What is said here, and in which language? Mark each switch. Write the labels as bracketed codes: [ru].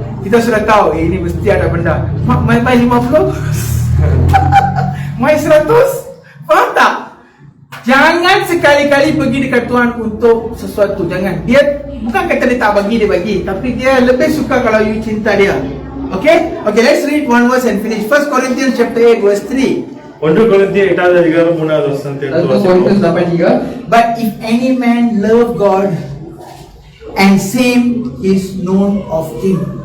[ms] Kita sudah tahu ini mesti ada benda. Mai 50. Mai 100. Faham tak? Jangan sekali-kali pergi dekat Tuhan untuk sesuatu. Jangan. Dia bukan kata dia tak bagi, dia bagi, tapi dia lebih suka kalau you cinta dia. [en] Okay, let's read one verse and finish. 1 Corinthians chapter 8 verse 3. [ta] 1 கொரிந்தியர் 8வது அதிகாரம் 3வது வசனத்தை எடுத்து 1 வாசிப்போம். [ms] Korintus 8:3. [en] But if any man love God, and same is known of him.